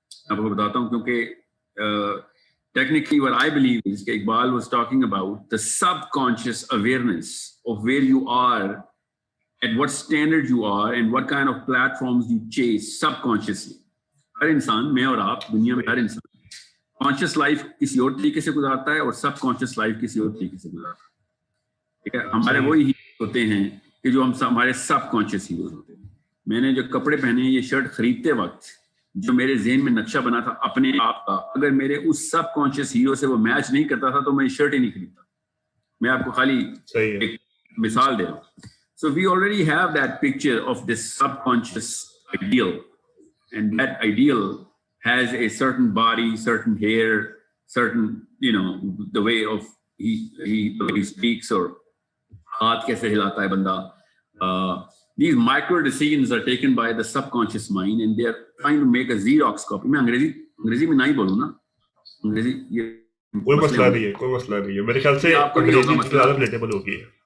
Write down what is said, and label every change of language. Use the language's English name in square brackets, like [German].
[Urdu] آپ کو بتاتا ہوں کیونکہ technically [English] what I believe is کہ Iqbal was talking about the subconscious awareness of where you are, at what standard you are and what kind of platforms you chase subconsciously. [Urdu] ہر انسان, میں اور آپ, دنیا میں ہر انسان کانشیس لائف کسی اور طریقے سے گزارتا ہے اور سب کانشیس لائف کسی اور طریقے سے گزارتا ہے. ٹھیک ہے, ہمارے وہی ہیروز ہوتے ہیں کہ جو ہمارے سب کانشیس ہیروز ہوتے ہیں. میں نے جو کپڑے پہنے یہ شرٹ خریدتے وقت جو میرے ذہن میں نقشہ بنا تھا اپنے آپ کا, اگر میرے اس سب کانشیس ہیرو سے وہ میچ نہیں کرتا تھا تو میں شرٹ ہی نہیں خریدتا. میں آپ کو خالی ایک مثال دے رہا ہوں. [English] So we already have that picture of this subconscious ideal, and that ideal has a certain body, certain hair, certain the way of he speaks, or [Urdu] haath kaise hilata hai banda. [English] These micro decisions are taken by the subconscious mind and they are trying to make a Xerox copy. [Urdu] میں انگریزی میں نہیں بولوں نا, انگریزی یہ کوئی مسئلہ نہیں ہے, میرے خیال سے انگریزی زیادہ ریلیٹیبل ہوگی.